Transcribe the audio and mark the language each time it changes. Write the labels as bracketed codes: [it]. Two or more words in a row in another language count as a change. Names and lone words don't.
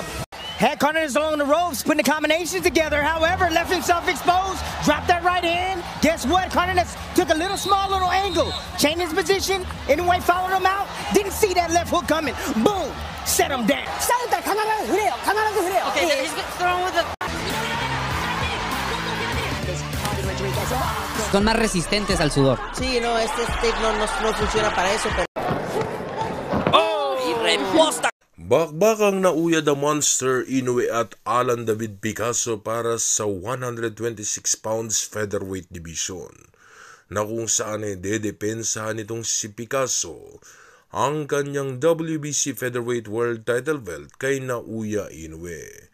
[en] Had Cardenas along the ropes, putting the combinations together. However, left himself exposed, dropped that right hand. Guess what? Cardenas took a little angle, changed his position. Inoue followed him out. Didn't see that left hook coming. Boom! Set him down. Okay, he's thrown with a... [es] Son más resistentes al sudor. Sí, no, este tape no funciona para eso, pero... Y reposta. [tl] Bakbakang Naoya the Monster Inoue at Alan David Picasso para sa 126 [en] pounds featherweight division, [tl] na kung saan ay dedepensahan nitong si Picasso ang kanyang WBC [en] featherweight world title belt [tl] kay Naoya Inoue.